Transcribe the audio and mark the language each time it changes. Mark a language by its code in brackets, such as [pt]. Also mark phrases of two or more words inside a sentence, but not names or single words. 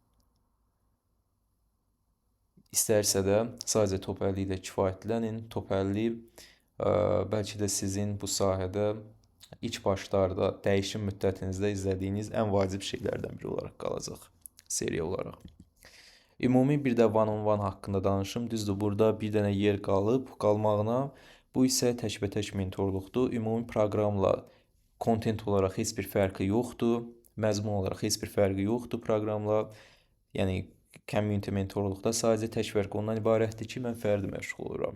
[az] İstərsə də sadəcə top 50 ilə kifayətlənin. Top 50 bəlkə də sizin bu sahədə ilk başlarda dəyişim müddətinizdə izlədiyiniz ən vacib şeylərdən biri olaraq qalacaq, seriya olaraq. Ümumi bir də one-on-one haqqında danışım. Düzdür, burada bir dənə yer qalmağına, bu isə təkbətək mentorluqdur. Ümumi proqramla kontent olaraq heç bir fərqi yoxdur. Məzmun olaraq heç bir fərqi yoxdur proqramla. Yəni community mentorluqda sadəcə tək fərq ondan ibarətdir ki, mən fərdi məşğul oluram.